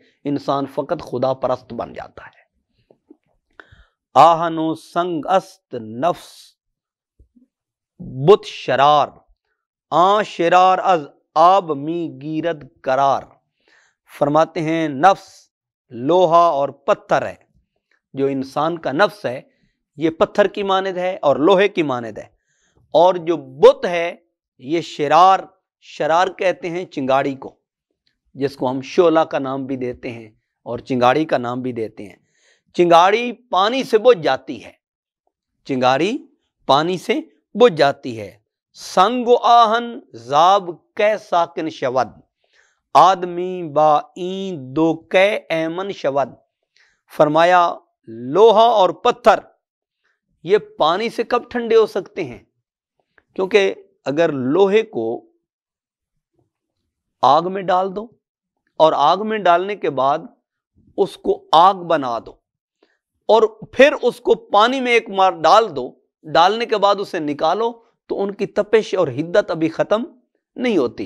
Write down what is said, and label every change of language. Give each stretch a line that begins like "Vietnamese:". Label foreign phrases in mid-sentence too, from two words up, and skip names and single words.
Urdu: انسان فقط خدا پرست بن جاتا ہے.
Persian: آہن و سنگ است نفس بت شرار آ شرار از آب می گیرد قرار.
Urdu: فرماتے ہیں نفس لوہا اور پتھر ہے. جو انسان کا نفس ہے یہ پتھر کی مانند ہے اور لوہے کی مانند ہے، اور جو بت ہے یہ شرار کہتے ہیں چنگاڑی کو، جس کو ہم شعلہ کا نام بھی دیتے ہیں اور چنگاڑی کا نام بھی دیتے ہیں۔ چنگاڑی پانی سے بجھ جاتی ہے، چنگاڑی پانی سے بجھ جاتی ہے۔
Persian: سنگ و آہن زاب کے ساکن شود، آدمی با این دو کے ایمن شود۔
Urdu: فرمایا لوہا اور پتھر یہ پانی سے کب ٹھنڈے ہو سکتے ہیں؟ کیونکہ اگر لوہے کو آگ میں ڈال دو اور آگ میں ڈالنے کے بعد اس کو آگ بنا دو اور پھر اس کو پانی میں ایک بار ڈال دو، ڈالنے کے بعد اسے نکالو تو ان کی تپش اور حدت ابھی ختم نہیں ہوتی۔